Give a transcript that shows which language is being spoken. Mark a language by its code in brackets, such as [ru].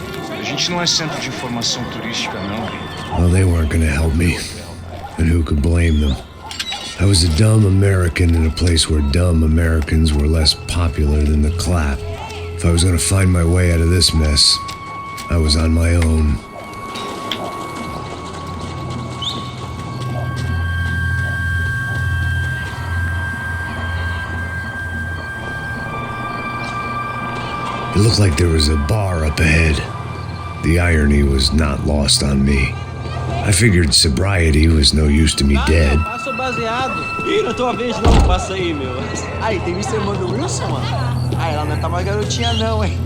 [pt] A gente não é centro de informação turística, não. [en] Well, they weren't gonna help me. And who could blame them? I was a dumb American in a place where dumb Americans were less popular than the clap. If I was gonna find my way out of this mess, I was on my own. It looked like there was a bar up ahead. The irony was not lost on me. I figured sobriety was no use to me dead. [pt] Passa o baseado. Ih, não é tua vez não, passa aí, meu. Aí, tem visto a irmã do Wilson, mano? Ah, ela não tá mais garotinha não, hein?